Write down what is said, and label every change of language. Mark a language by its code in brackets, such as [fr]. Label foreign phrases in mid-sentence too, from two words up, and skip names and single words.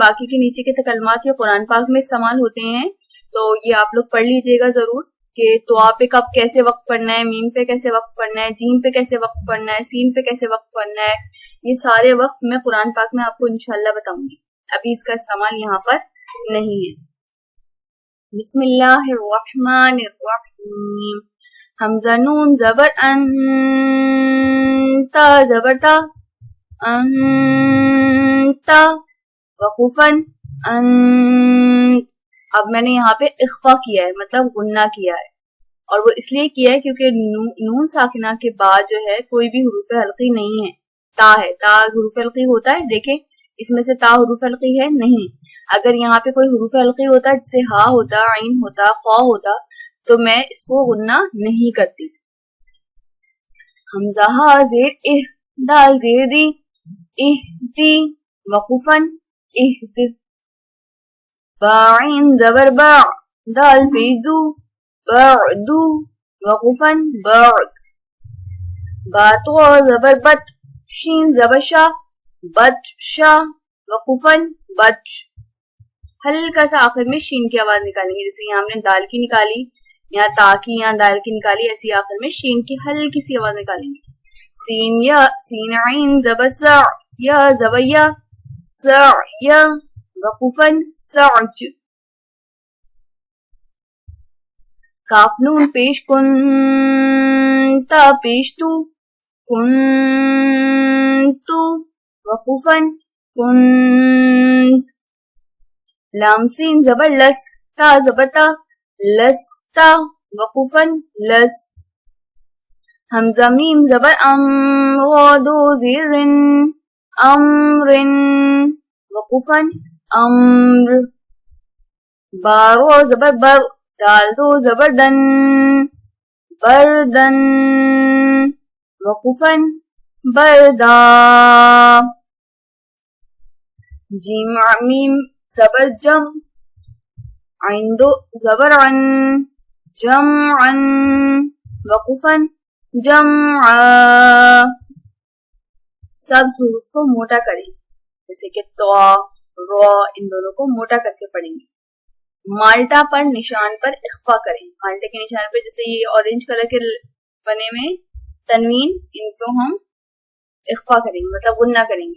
[hi] बाकी के नीचे के तकलमात जो कुरान पाक में इस्तेमाल होते हैं तो ये आप लोग पढ़ लीजिएगा जरूर कि तोआ पे कब कैसे वक्त पढ़ना है, मीम पे कैसे वक्त पढ़ना है, जीम पे कैसे वक्त पढ़ना है, सीन पे कैसे वक्त पढ़ना है। ये सारे वक्त मैं कुरान पाक में आपको इंशाल्लाह बताऊंगी। अभी इसका इस्तेमाल यहाँ पर नहीं है। बिस्मिल्लाहिर्रहमानिर्रहीम। हमजा नून जबर अन, ता जबर ता, अंता, वकूफन अंत। अब मैंने यहाँ पे इख्फा किया है, मतलब गुन्ना किया है। और वो इसलिए किया है क्योंकि नून साकिना के बाद जो है कोई भी हुरूफ हल्की नहीं है। ता है, ता हुरूफ हल्की होता है। देखें इसमें से ता हुरूफ हल्की है नहीं। अगर यहाँ पे कोई हुरूफ हल्की होता जैसे हा होता, आइन होता, खा होता, तो मैं इसको गुन्ना नहीं करती। हमजा हा जेर इह, दाल जेर दी, इहती, वकूफन इहती। बाइन जबर बा, दाल पेदू, बअदू, वकूफन बअद। बातो जबर बत, शीन जबर शा, बतशा, वकूफन बच। हल्का सा आखिर में शीन की आवाज निकालेंगे। जैसे यहाँ हमने दाल की निकाली, यहाँ ता की, यहाँ दाल की निकाली, ऐसी आखिर में शीन की हल्की सी आवाज निकालेंगे। सीन या, सीन आइन जबर सा, या जबर या, सा या, वकूफन सअज। काफ नून पेश कुन, ता पेश तू, कुन तू, वकूफन कुन। लाम सीन जबर लस, ता जबर ता, लस्ता, वकूफन लस। हमजा मीम जबर अम, दो ज़िरिन, अमरिन, वकूफन अम्र। बारो जबर बर, दाल दो जबर दन, बरदन, वकूफन बरदा। जीम मीम जबर जम, आइन दो जबर अन, जम अन, वकूफन जमआ। सब हुरूफ को मोटा करें, जैसे कि तवा, रॉ, इन दोनों को मोटा करके पढ़ेंगे। माल्टा पर निशान पर इख्फा करें। माल्टे के निशान पर जैसे ये ऑरेंज कलर के बने में तनवीन, इनको हम इख्फा करेंगे, मतलब गुन्ना करेंगे।